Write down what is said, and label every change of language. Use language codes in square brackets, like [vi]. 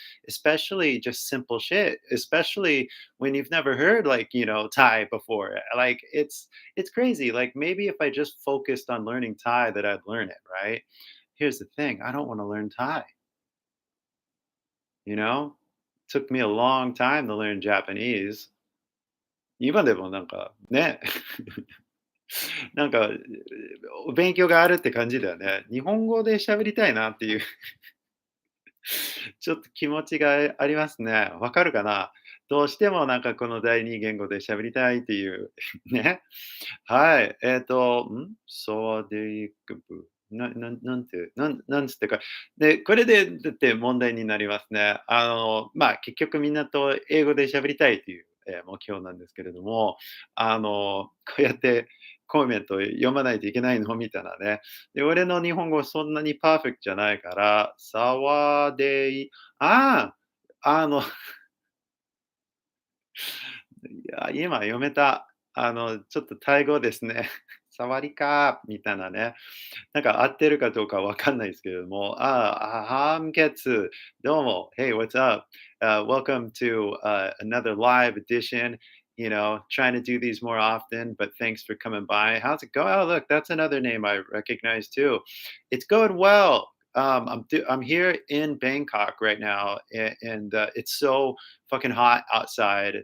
[en] Especially just simple shit, especially when you've never heard like, Thai before. Like it's crazy. Like maybe if I just focused on learning Thai, that I'd learn it, right? Here's the thing, I don't want to learn Thai, you know? Took me a long time to learn Japanese. [ja] 今でもなんかね、なんか勉強があるって感じだよね。日本語で喋りたいなっていうちょっと気持ちがありますね。わかるかな？どうしてもなんかこの第二言語で喋りたいっていうね。はい。そうでいくぶ。なんつってか。で、これでだって問題になりますね。結局みんなと英語で喋りたいという、目標なんですけれども、こうやってコメント読まないといけないのみたいなね。で、俺の日本語そんなにパーフェクトじゃないから、さわでいあいや、今読めた。ちょっとタイ語ですね。サワリカーみたいなね。なんか合ってるかどうかわかんないですけれども、ハムケツ、どうも。 [en] Hey, what's up? Welcome to another live edition. Trying to do these more often, but thanks for coming by. How's it going? Oh, look, that's another name I recognize too. It's going well. I'm here in Bangkok right now, and it's so fucking hot outside.